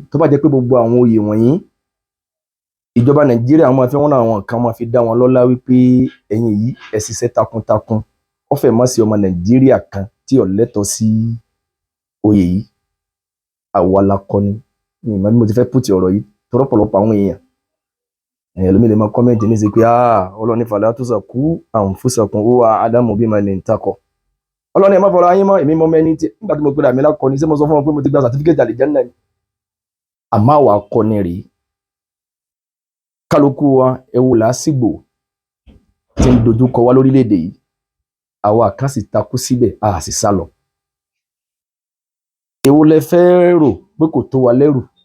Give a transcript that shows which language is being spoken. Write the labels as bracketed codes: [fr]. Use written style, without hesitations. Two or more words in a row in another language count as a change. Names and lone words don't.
[yo] Tó bá jẹ́ pé gbogbo àwọn oyè wọ̀nyí, ìjọba Nàìjíríà máa fi wọ́n àwọn kan máa fi dá wọn lọ́lá wípé ẹ̀yin yìí ẹ ṣiṣẹ́ takuntakun. Ó fẹ́ má sí ọmọ Nàìjíríà kan tí ó lẹ́tọ̀ọ́ sí oyè yìí. Àwa lakọni. Ní ìmọ̀ bí mo ti fẹ́ pùtì ọ̀rọ̀ yìí, tó rọ́pọ̀lọpọ̀ àwọn èèyàn. Ẹlòmíì lè máa kọ́mẹ́ǹtì ní sí pé Ọlọ́run ní [ar] فلا تزكوا أنفسكم هو أعلم بمن اتقى. [yo] Ọlọ́run ẹ má fọ̀rọ̀ ayé mọ́, èmi mọ́ mẹ́ni tí nígbà tí mo pè àmì lákọni, ṣé mo sọ fún wọn pé mo ti gba certificate àlìjánnà ni? Àmọ́ àwa akọni rèé. Kálukú wa ẹ wò lásìgbò tí ń dojú kọ wá lórílẹ̀-èdè yìí. Àwa kan sì takú síbẹ̀, a sì sá lọ. Èwo lẹ fẹ́ rò pé kò tó wa lẹ́rù?